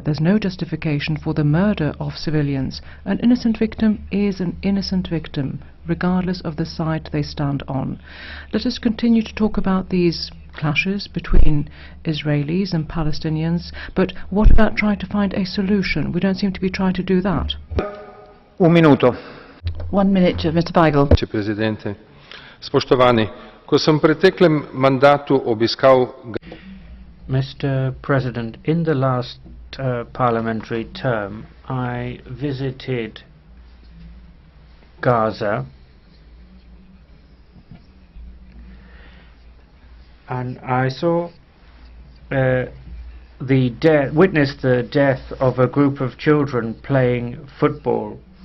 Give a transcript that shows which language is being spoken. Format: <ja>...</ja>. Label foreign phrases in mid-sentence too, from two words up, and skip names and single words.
<en>There's no justification for the murder of civilians. An innocent victim is an innocent victim, regardless of the side they stand on. Let us continue to talk about these clashes between Israelis and Palestinians, but what about trying to find a solution? We don't seem to be trying to do that.</en> <it>Un minuto.</it> <en>1 minute, Mr. VAJGL.</en> <it>Presidente.</it> <sl>Spoštovani, ko sem v preteklem mandatu obiskal</sl> <en>Mr. President, in the last parliamentary term, I visited Gaza, and I saw witnessed the death of a group of children playing football.</en>